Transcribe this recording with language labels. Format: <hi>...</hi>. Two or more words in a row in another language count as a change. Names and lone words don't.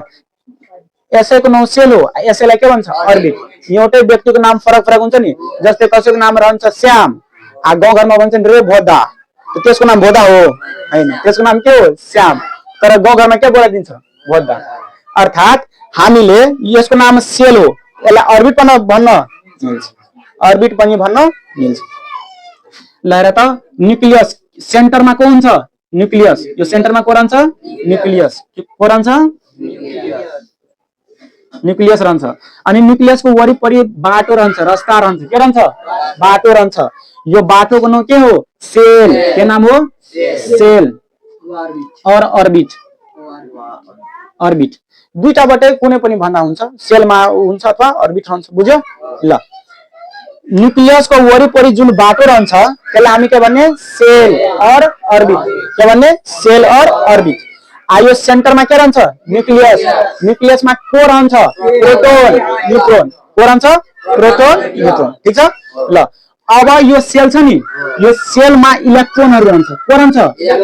<ne>यसैको नाम सेल हो यसैलाई के भन्छ अर्बिट एउटै व्यक्तिको नाम फरक हुन्छ नि जस्तै कसैको नाम रहन्छ श्याम गाउँ घरमा भन्छन् रे भोदा त्यसको नाम भोदा हो हैन त्यसको नाम के हो श्याम तर गाउँ घरमा के बोलाइदिन्छ भोदा अर्थात हामीले यसको नाम सेल हो यसलाई अर्बिट पनि भन्न मिल्छ अर्बिट पनि भन्न मिल्छ ल हेर त न्यूक्लियस सेन्टरमा को हुन्छ न्यूक्लियस यो सेन्टरमा को रहन्छ न्यूक्लियस को रहन्छ न्यूक्लियस रहन्छ अनि न्यूक्लियसको वरिपरि बाटो रहन्छ रस्ता रहन्छ के रहन्छ बाटो रहन्छ यो बाटोको नाम के हो सेल के नाम हो सेल और अर्बिट दुईटाबाटै कुनै पनि भन्दा हुन्छ सेलमा हुन्छ अथवा अर्बिट रहन्छ बुझ्यो ल न्यूक्लियसको वरिपरि जुन बाटो रहन्छ त्यसलाई हामी के भन्ने सेल और अर्बिट के भन्ने सेल और अर्बिट यो सेन्टरमा के रहन्छ न्यूक्लियसमा को रहन्छ</ne> <en>proton neutron</en> <ne>को रहन्छ</ne> <en>proton neutron</en> <ne>ठीक छ ल अब यो सेल छ नि यो सेलमा इलेक्ट्रोनहरु रहन्छ को रहन्छ</ne>